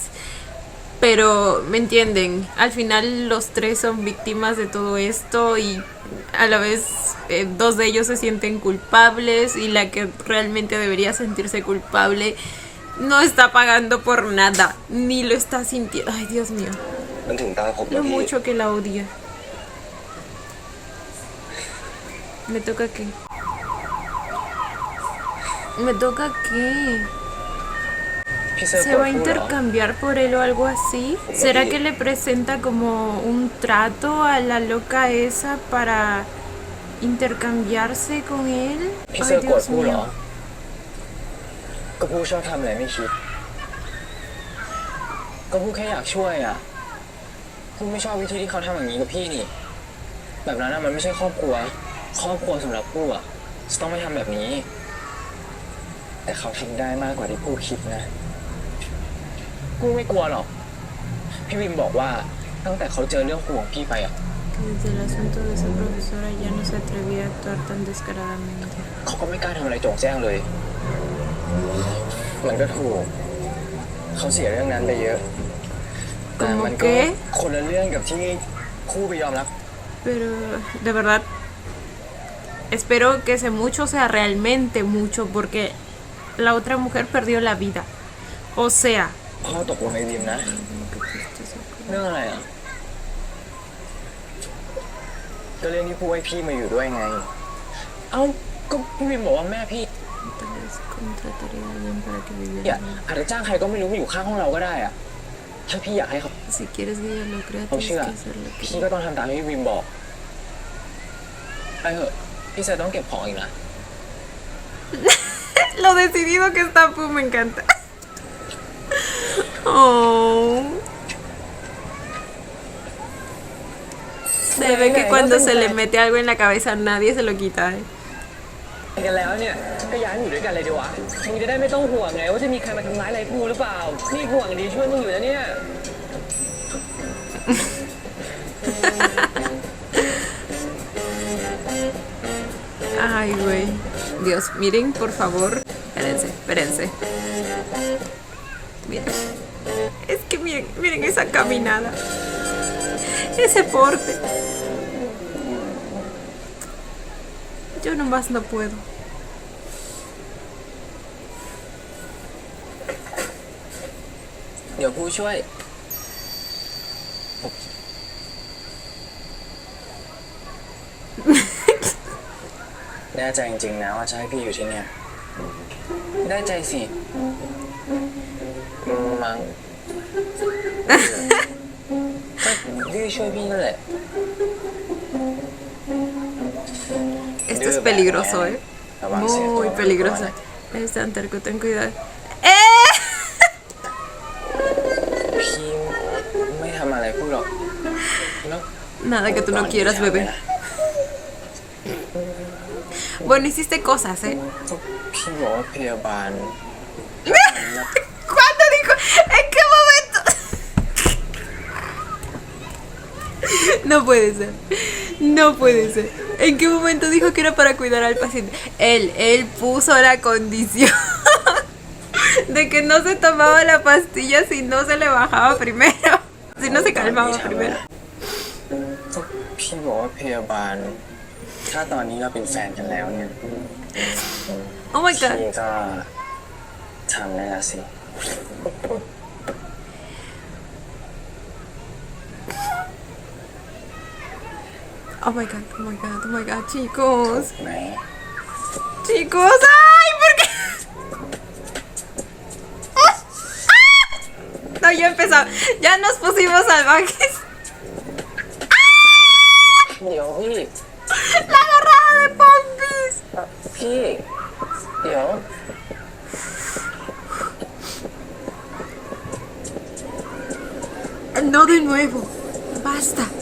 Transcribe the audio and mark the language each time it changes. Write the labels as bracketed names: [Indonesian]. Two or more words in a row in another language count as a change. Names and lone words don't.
[Spanish] Pero me entienden, al final los tres son víctimas de todo esto y a la vez 2 de ellos se sienten culpables y la que realmente debería sentirse culpable no está pagando por nada, ni lo está sintiendo. Ay, Dios mío, [Thai] มันถึงตาผมแล้ [Spanish] lo [Thai] วพี่ [Spanish] mucho que la odia. Me toca qué. Me toca qué. [Thai] พี่เซอร์ [Spanish] ¿Se [Thai] โกร [Spanish] va [Thai] ธ [Spanish] a [Thai] กูเหรอ [Spanish] intercambiar por él o algo así? ¿Será que le presenta como un trato a la loca esa para intercambiarse con él? [Thai] พี่เซอ [Spanish] Ay, [Thai] ร์โกรธ [Spanish] Dios [Thai] กูเหรอ [Spanish] mío. [Thai] ก็กูชอบทำอะไรไม่คิด ก็กูแค่อยากช่วยอ่ะกูไม่ชอบวิธีที่เขาทำอย่างนี้กับพี่นี่ แบบนั้นอะมันไม่ใช่ครอบครัว ครอบครัวสำหรับกูอ่ะจะต้องไม่ทำแบบนี้ แต่เขาทำได้มากกว่าที่กูคิดนะ กูไม่กลัวหรอก พี่วิมบอกว่าตั้งแต่เขาเจอเรื่องห่วงพี่ไปอ่ะ [Spanish] Que desde el asunto de esa profesora ya no se atrevía a actuar tan descaradamente. [Thai] เขาก็ไม่กล้าทำอะไรโจ่งแจ้งเลย มันก็ถูก เขาเสียเรื่องนั้นไปเยอะ แต่มันก็ [Spanish] qué? [Thai] คนละเรื่องกับที่คู่ไปยอมรับ [Spanish] Pero de verdad espero que ese mucho sea realmente mucho porque la otra mujer perdió la vida. O sea, [Thai] พ่อตกลงไอ้วิมนะ เรื่องอะไรอ่ะ ก็เรื่องที่พูดให้พี่มาอยู่ด้วยไง เอ้า ก็พี่วิมบอกว่าแม่พี่ [Spanish] tal vez contrataría a alguien para que viviera. [Thai] เนี่ยอาจจะจ้างใครก็ไม่รู้มาอยู่ข้างห้องเราก็ได้อ่ะ ถ้าพี่อยากให้เขา [Spanish] Si quieres que ella lo crea, [Thai] เขา [Spanish] tienes [Thai] เชื่อ [Spanish] que hacerlo. [Thai] พี่ก็ต้องทำตามที่พี่วิมบอก ไปเถอะ พี่เซอร์ต้องเก็บของอีกนะ [Spanish] Lo decidido que está Pooh me encanta. Oh. Se ve que cuando se le mete algo en la cabeza nadie se lo quita. [Thai] กันแล้วเนี่ยก็ย้ายมาอยู่ด้วยกันเลยดีวะมึงจะได้ไม่ต้องห่วงไงว่าจะมีใครมาทำร้ายอะไรกูหรือเปล่า นี่ห่วงดีช่วยมึงอยู่นะเนี่ย [Spanish] Ay, güey. Dios, miren, por favor. Espérense. Miren. Es que miren esa caminada. Ese porte. Yo nomás no puedo. [Thai] เดี๋ยวกูช่วย แน่ใจจริงๆนะว่าจะให้พี่อยู่ที่เนี่ยแน่ใจสิมั้งก็พี่ช่วยพี่นั่นแหละ [Spanish] Esto es peligroso, ¿eh? [Thai] ระวังเสียตัว [Spanish] Muy [Thai] ไว้ [Spanish] peligroso. [Thai] ก่อน [Spanish] Es tan terco, ten cuidado. [Thai] พี่ไม่ทำอะไรพูดหรอกแล้ว [Spanish] Nada que tú no quieras, bebé. Bueno, hiciste cosas, ¿eh? [Thai] พี่บอกว่าพยาบาล [Spanish] ¿Cuándo dijo? ¿En qué momento? No puede ser. No puede ser. ¿En qué momento dijo que era para cuidar al paciente? Él puso la condición de que no se tomaba la pastilla si no se le bajaba primero. Si no se calmaba primero. [Thai] พี่บอกว่าพยาบาล ถ้าตอนนี้เราเป็นแฟนกันแล้วเนี่ย [English] Oh my god. [Thai] พี่ก็ทำได้แล้วสิ [English] Oh my god, oh my god, oh my god, [Spanish] chicos. [Thai] ไหน [Spanish] Chicos, ¡ay! ¿Por qué? No, ya empezamos. Ya nos pusimos salvajes. [Thai] เดี๋ยวพี่ [Spanish] La agarrada de Pompis. [Thai] พี่ เดี๋ยว [Spanish] No de nuevo. Basta.